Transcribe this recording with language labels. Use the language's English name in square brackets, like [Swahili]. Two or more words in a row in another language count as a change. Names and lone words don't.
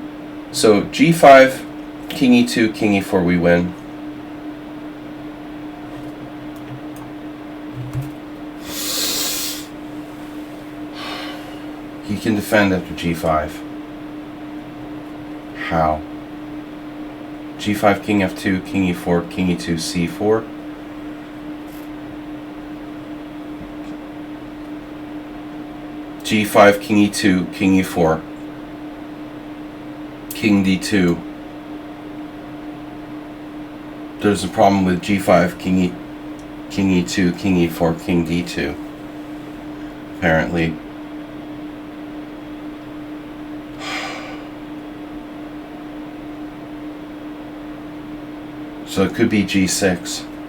[English] So G5, King E2, King E4, we win. He can defend after G5. How? G5, King F2, King E4, King E2, C4. G5, King E2, King E4, King D2. There's a problem with G5, King E2, King E4, King D2. Apparently. So it could be G6.